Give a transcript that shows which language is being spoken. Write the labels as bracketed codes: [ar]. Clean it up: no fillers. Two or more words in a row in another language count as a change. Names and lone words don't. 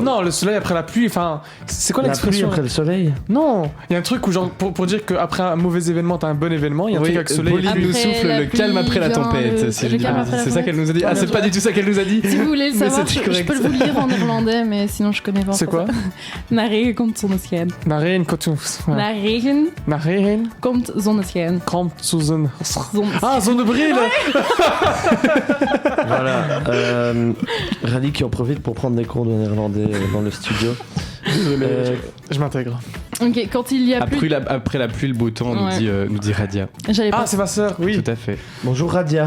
[fr] Non, le soleil après la pluie, enfin, c'est quoi La pluie l'expression ? après le soleil. Non, il y a un truc où genre pour dire qu'après un mauvais événement t'as un bon événement, il y a un Oui, truc avec le soleil. Pauline nous Après souffle la le calme après la pluie tempête. vient Si le je dis calme pas après la c'est ça qu'elle nous a dit. Ah, tempête. c'est pas du tout ça qu'elle nous a dit. Si vous voulez le Mais savoir, c'était je correct. peux vous le lire en néerlandais, mais sinon je connais pas. en C'est quoi ? français. [nl] Naar komt zonneschijn. Naar regen Naar regen Naar regen komt zonneschijn. komt zo zon. Zonneschijn. Ah, zonnebrille. [fr] Voilà. Rally qui en profite pour prendre des cours de néerlandais dans le studio. Désolé, je m'intègre. Ok, quand il y a plus... Après la pluie, le beau temps, Ouais. nous dit Radia. J'allais pas... Ah, c'est ma sœur, oui. Tout à fait. Bonjour Radia.